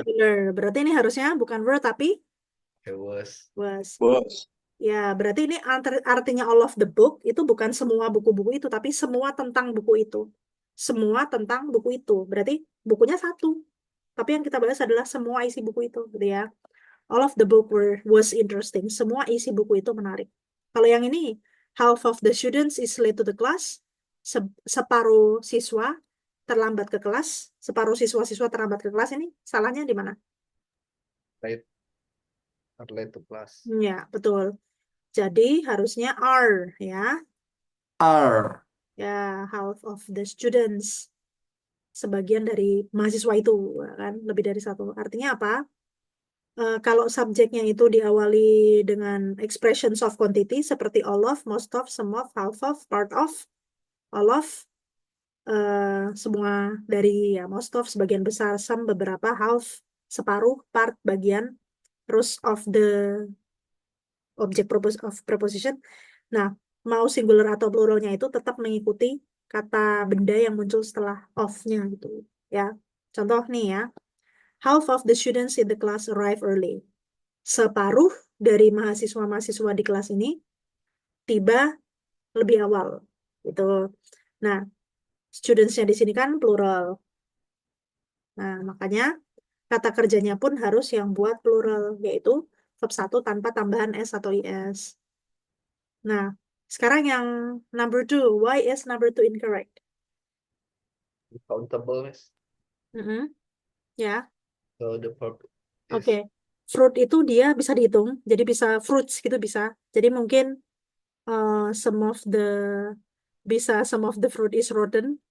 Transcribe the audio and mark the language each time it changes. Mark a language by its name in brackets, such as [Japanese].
[Indonesian] Singular. Berarti ini harusnya bukan were tapi [English] Was. Bos. [Indonesian] Ya, berarti ini artinya [English] all of the book [Indonesian] itu bukan semua buku-buku itu, tapi semua tentang buku itu. Semua tentang buku itu. Berarti bukunya satu. Tapi yang kita bahas adalah semua isi buku itu, gitu ya. [English] All of the book was interesting. [Indonesian] Semua isi buku itu menarik. Kalau yang ini, [English] half of the students is late to the class. [Indonesian] Separuh siswa terlambat ke kelas. Separuh siswa-siswa terlambat ke kelas, ini salahnya di mana? [English] Late to class. [Indonesian] Ya, betul. Jadi harusnya are, ya. [English] Are. Ya, half of the students. [Indonesian] Sebagian dari mahasiswa itu, kan? Lebih dari satu. Artinya apa? Kalau subjeknya itu diawali dengan [English] expressions of quantity [Indonesian] seperti all of, most of, some of, half of, part of, all of, semua dari ya most of, sebagian besar, some, beberapa, half, separuh, part, bagian, terus of [English] the object of preposition. [Indonesian] Nah, mau singular atau pluralnya itu tetap mengikuti kata benda yang muncul setelah of-nya gitu ya. Contoh nih ya. [English] Half of the students in the class arrive early. [Indonesian] Separuh dari mahasiswa-mahasiswa di kelas ini tiba lebih awal. Itu. Nah, studentsnya di sini kan plural. Nah, makanya kata kerjanya pun harus yang buat plural, yaitu verb 1 tanpa tambahan S atau IS. Nah, sekarang yang number 2. [English] Why is number 2 incorrect? Countable, Miss. Mm-mm. Ya, So the verb is [Indonesian] oke. Fruit itu dia bisa dihitung, jadi bisa fruits gitu bisa. Jadi mungkin [English] some of the fruit is rotten.